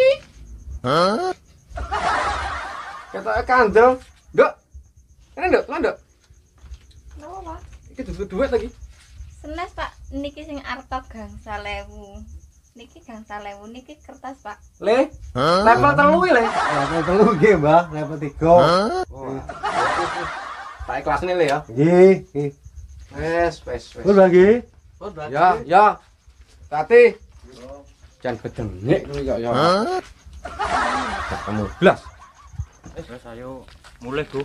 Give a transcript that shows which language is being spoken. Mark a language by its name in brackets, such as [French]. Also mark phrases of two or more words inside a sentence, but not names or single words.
[Javanese] Hah? Ketoke kandel. Nduk. Ini nduk, nduk. Napa, Pak? Iki duit lagi. Senes, Pak. Niki sing arta gangsal ewu. Niki gangsal ewu, niki kertas, Pak. Le. Level 3 le. Level 3 nggih, Mbah. Level 3. Oh. Tak ikhlasne le ya. Nggih, nggih. Wes. Pun Mbah nggih. Pun, Mbah. Ya. Tati. Jangan bedengek ya. Ketemu blas. Wis ayo mulai, Go.